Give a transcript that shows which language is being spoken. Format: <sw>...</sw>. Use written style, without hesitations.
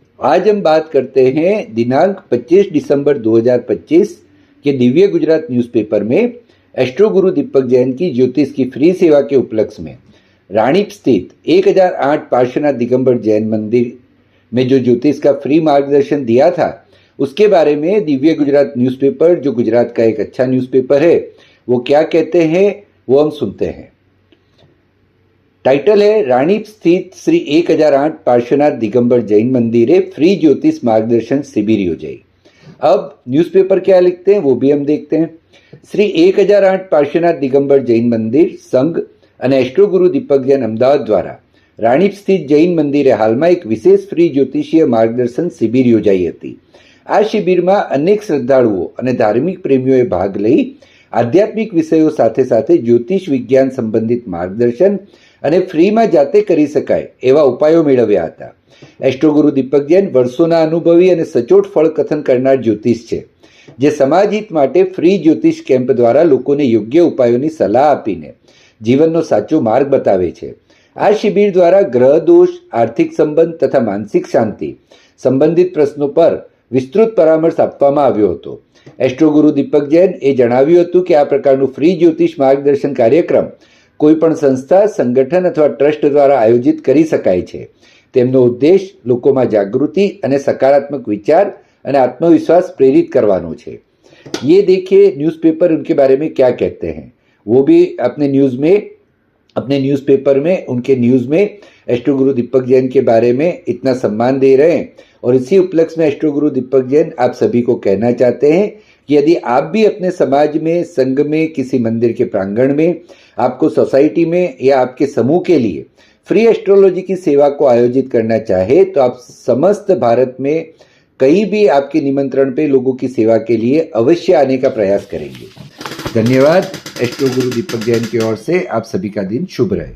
<hi>आज हम बात करते हैं दिनांक 25 दिसंबर 2025 के दिव्य गुजरात न्यूज़पेपर में एस्ट्रो गुरु दीपक जैन की ज्योतिष की फ्री सेवा के उपलक्ष्य में रानीप स्थित 1008 पार्श्वनाथ दिगंबर जैन मंदिर में जो ज्योतिष का फ्री मार्गदर्शन दिया था, उसके बारे में दिव्य गुजरात न्यूज़पेपर, जो गुजरात का एक अच्छा न्यूज़पेपर है, वो क्या कहते हैं वो हम सुनते हैं। टाइटल है रानीप स्थित श्री 1008 पार्श्वनाथ दिगंबर जैन मंदिर फ्री ज्योतिष मार्गदर्शन शिविर योजाई। अब न्यूज़पेपर क्या लिखते हैं वो भी हम देखते हैं।</hi> <gu>श्री 1008 पार्श्वनाथ दिगंबर जैन मंदिर संघ અને એસ્ટ્રો ગુરુ દીપક જૈન અમદાવાદ દ્વારા રાણીપ સ્થિત જૈન મંદિરે હાલમાં એક વિશેષ ફ્રી જ્યોતિષીય માર્ગદર્શન શિબિર યોજાઈ હતી। આ શિબિરમાં અનેક શ્રદ્ધાળુઓ અને ધાર્મિક પ્રેમીઓએ ભાગ લઈ આધ્યાત્મિક વિષયો સાથે સાથે જ્યોતિષ વિજ્ઞાન સંબંધિત માર્ગદર્શન અને ફ્રીમાં જાતે કરી શકાય એવા ઉપાયો મેળવ્યા હતા। એસ્ટ્રો ગુરુ દીપક જૈન વર્ષોના અનુભવી અને સચોટ ફળ કથન કરનાર જ્યોતિષ છે, જે સમાજહિત માટે ફ્રી જ્યોતિષ કેમ્પ દ્વારા લોકોને યોગ્ય ઉપાયોની સલાહ આપીને જીવનનો સાચો માર્ગ બતાવે છે। આ શિબિર દ્વારા ગ્રહ દોષ, આર્થિક સંબંધ તથા માનસિક શાંતિ સંબંધિત પ્રશ્નો પર વિસ્તૃત પરામર્શ આપવામાં આવ્યો હતો। એસ્ટ્રો ગુરુ દીપક જૈન એ જણાવ્યું હતું કે આ પ્રકારનું ફ્રી જ્યોતિષ માર્ગદર્શન કાર્યક્રમ કોઈપણ સંસ્થા, સંગઠન અથવા ટ્રસ્ટ દ્વારા આયોજિત કરી શકાય છે। તેમનો ઉદ્દેશ લોકોમાં જાગૃતિ અને સકારાત્મક વિચાર અને આત્મવિશ્વાસ</gu> <hi>प्रेरित करवानो</hi> <gu>છે।</gu> <hi>ये देखिए न्यूज़पेपर उनके बारे में क्या कहते हैं। वो भी अपने न्यूज़पेपर में उनके न्यूज़ में एस्ट्रो गुरु दीपक जैन के बारे में इतना सम्मान दे रहे हैं। और इसी उपलक्ष्य में एस्ट्रो गुरु दीपक जैन आप सभी को कहना चाहते हैं कि यदि आप भी अपने समाज में, संघ में, किसी मंदिर के प्रांगण में, आपको सोसाइटी में या आपके समूह के लिए फ्री एस्ट्रोलॉजी की सेवा को आयोजित करना चाहे तो आप समस्त भारत में कहीं भी आपके निमंत्रण पे लोगों की सेवा के लिए अवश्य आने का प्रयास करेंगे। धन्यवाद। एस्ट्रो गुरु दीपक जैन की ओर से आप सभी का दिन शुभ रहे।</hi>